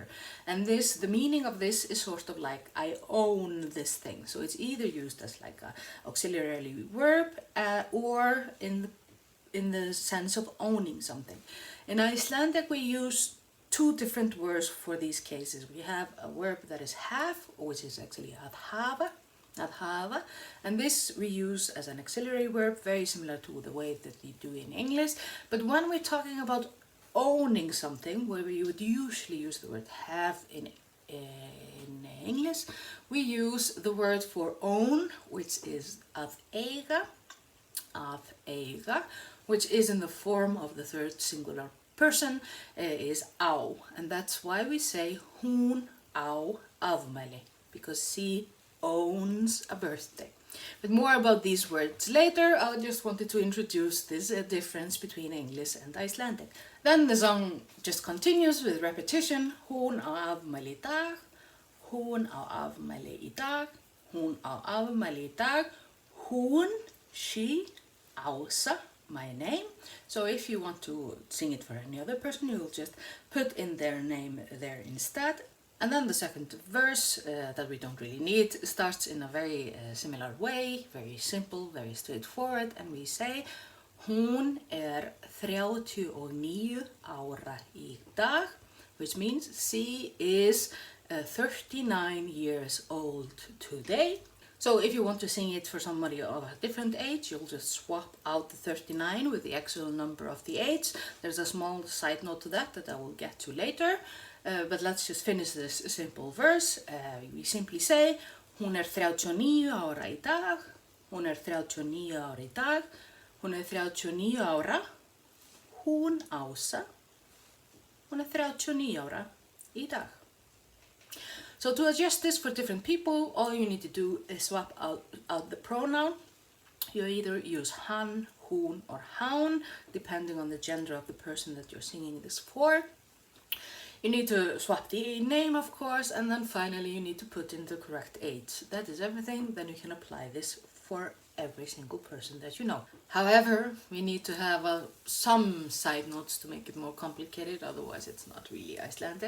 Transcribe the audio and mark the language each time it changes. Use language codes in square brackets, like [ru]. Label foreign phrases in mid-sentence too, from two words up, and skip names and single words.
[en] And this, the meaning of this is sort of like I own this thing. So it's either used as like a auxiliary verb or in the sense of owning something. In Icelandic we use 2 different words for these cases. We have a verb that is have, which is actually [is] að hafa, [en] and this we use as an auxiliary verb, very similar to the way that we do in English. But when we're talking about owning something, where we would usually use the word have in English, we use the word for own, which is [is] að eiga, [en] which is in the form of the third singular person, is á, and that's why we say [is] hún á afmæli, [en] because she owns a birthday. But more about these words later. I just wanted to introduce this difference between English and Icelandic. Then the song just continues with repetition. [is] Hún á afmæli í dag, hún á afmæli í dag, hún á afmæli í dag, hún, she, Ása, [en] my name. So if you want to sing it for any other person, you will just put in their name there instead. And then the second verse that we don't really need starts in a very similar way, very simple, very straightforward, and we say [is] Hún 39 ára í dag, [en] which means she is 39 years old today. So if you want to sing it for somebody of a different age, you'll just swap out the 39 with the actual number of the age. There's a small side note to that I will get to later. But let's just finish this simple verse. We simply say [is] Hún 39 ára í dag, hún 39 ára í dag, hún 39 ára, hún Ása, hún 39 ára í dag. [en] So to adjust this for different people, all you need to do is swap out the pronoun. You either use hann, hún, or hán, depending on the gender of the person that you're singing this for. You need to swap the name, of course, and then finally you need to put in the correct age. That is everything. Then you can apply this for every single person that you know. However, we need to have some side notes to make it more complicated, otherwise it's not really Icelandic.